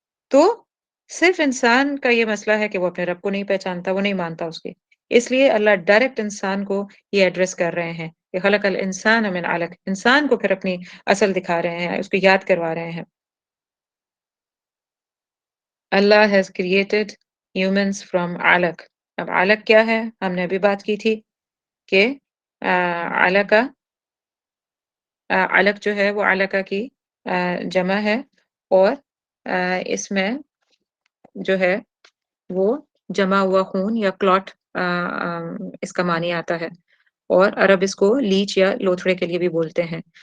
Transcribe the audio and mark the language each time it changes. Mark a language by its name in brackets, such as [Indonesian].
[Urdu] تو صرف انسان کا یہ مسئلہ ہے کہ وہ اپنے رب کو نہیں پہچانتا، وہ نہیں مانتا اس کی. اس لیے اللہ ڈائریکٹ انسان کو یہ ایڈریس کر رہے ہیں کہ [Arabic] خلق الانسان من علق، [Urdu] انسان کو پھر اپنی اصل دکھا رہے ہیں، اس کو یاد کروا رہے ہیں. [English] اللہ has created humans from علق. [Urdu] اب علق کیا ہے، ہم نے ابھی بات کی تھی کہ علقہ، علق جو ہے وہ علقہ کی جمع ہے، اور اس میں جو ہے وہ جمع ہوا خون یا کلاٹ اس کا معنی آتا ہے، اور عرب اس کو لیچ یا لوتھڑے کے لیے بھی بولتے ہیں.